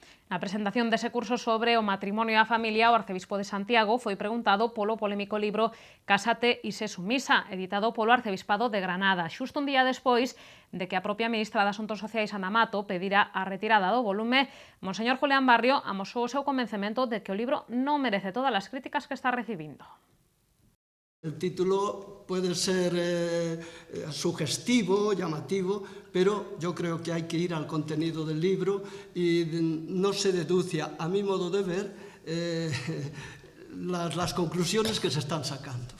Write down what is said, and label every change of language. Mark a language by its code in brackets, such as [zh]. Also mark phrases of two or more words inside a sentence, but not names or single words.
[gl] Na presentación dese curso sobre o matrimonio e a familia, o arcebispo de Santiago foi preguntado polo polémico libro Cásate e sé sumisa, editado polo arcebispado de Granada, xusto un día despois de que a propia ministra de Asuntos Sociais, Ana Mato, pedira a retirada do volume. Monseñor Julián Barrio amosou o seu convencemento de que o libro non merece todas as críticas que está recibindo. [es] El título puede ser sugestivo, llamativo, pero yo creo que hay que ir al contenido del libro y no se deduce, a mi modo de ver, las conclusiones que se están sacando.